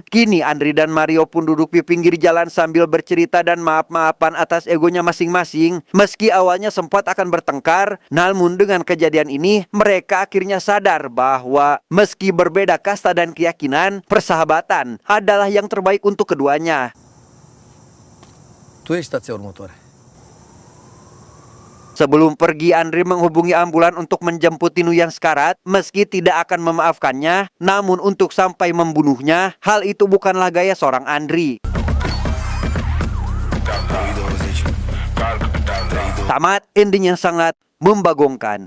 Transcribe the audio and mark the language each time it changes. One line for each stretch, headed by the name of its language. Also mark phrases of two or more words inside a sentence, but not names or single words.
Indonesian: Kini Andri dan Mario pun duduk di pinggir jalan sambil bercerita dan maaf-maafan atas egonya masing-masing. Meski awalnya sempat akan bertengkar, namun dengan kejadian ini mereka akhirnya sadar bahwa meski berbeda kasta dan keyakinan, persahabatan adalah yang terbaik untuk keduanya.
Romanian: Tu ești stația următoare.
Indonesian: Sebelum pergi, Andri menghubungi ambulan untuk menjemput Dinu yang sekarat. Meski tidak akan memaafkannya, namun untuk sampai membunuhnya, hal itu bukanlah gaya seorang Andri. Tamat ending yang sangat membagongkan.